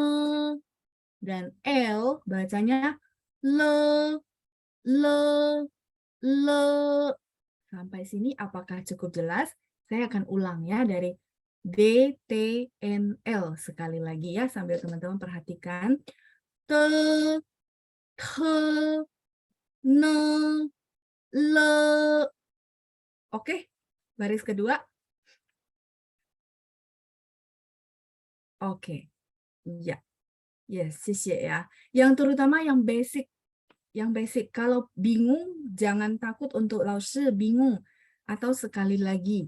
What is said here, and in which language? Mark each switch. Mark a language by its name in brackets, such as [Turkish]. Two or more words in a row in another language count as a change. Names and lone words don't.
[Indonesian] Dan L bacanya le, le, le. Sampai sini apakah cukup jelas? Saya akan ulang ya dari D, T, N, L. Sekali lagi ya sambil teman-teman perhatikan. Te, te, ne, le. Oke, baris kedua. Oke, ya. Yes, ya. Yang terutama yang basic yang basic. Kalau bingung, jangan takut untuk 老师 bingung atau sekali lagi.